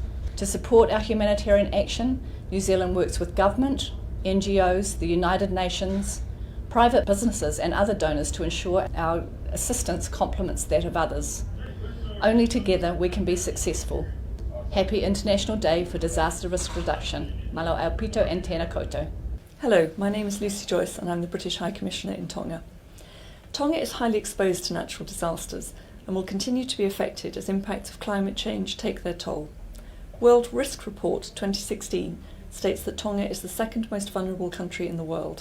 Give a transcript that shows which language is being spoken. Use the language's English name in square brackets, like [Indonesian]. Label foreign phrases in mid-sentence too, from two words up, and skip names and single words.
[English] To support our humanitarian action, New Zealand works with government, NGOs, the United Nations, private businesses and other donors to ensure our assistance complements that of others. Only together we can be successful. Happy International Day for Disaster Risk Reduction. [Tongan] Malo aupito and [Māori] tēnā koutou. [English] Hello, my name is Lucy Joyce and I'm the British High Commissioner in Tonga. Tonga is highly exposed to natural disasters and will continue to be affected as impacts of climate change take their toll. World Risk Report 2016 states that Tonga is the second most vulnerable country in the world.